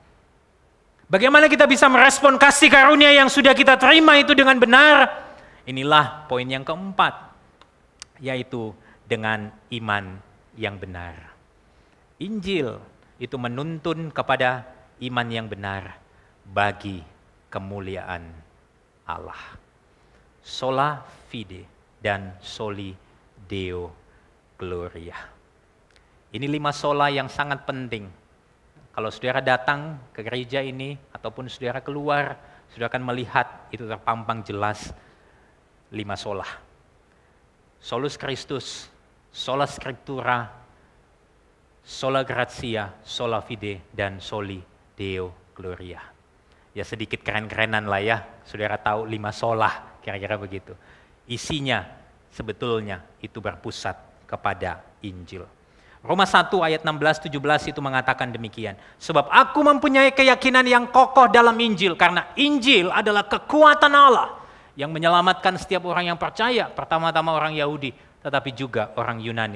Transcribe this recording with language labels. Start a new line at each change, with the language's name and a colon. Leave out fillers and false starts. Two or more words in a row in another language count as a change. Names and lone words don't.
Indonesian: Bagaimana kita bisa merespon kasih karunia yang sudah kita terima itu dengan benar? Inilah poin yang keempat, yaitu dengan iman yang benar. Injil itu menuntun kepada iman yang benar bagi kemuliaan Allah.
Latin: Sola fide dan soli deo gloria.
Indonesian: Ini 5 sola yang sangat penting. Kalau saudara datang ke gereja ini, ataupun saudara keluar, saudara akan melihat itu terpampang jelas 5 sola.
Latin: Solus Christus, sola scriptura, sola gratia, sola fide, dan soli deo gloria.
Indonesian: Ya sedikit keren-kerenan lah ya, saudara tahu 5 sola, kira-kira begitu. Isinya sebetulnya itu berpusat kepada Injil. Roma 1 ayat 16-17 itu mengatakan demikian. Sebab aku mempunyai keyakinan yang kokoh dalam Injil, karena Injil adalah kekuatan Allah yang menyelamatkan setiap orang yang percaya, pertama-tama orang Yahudi, tetapi juga orang Yunani.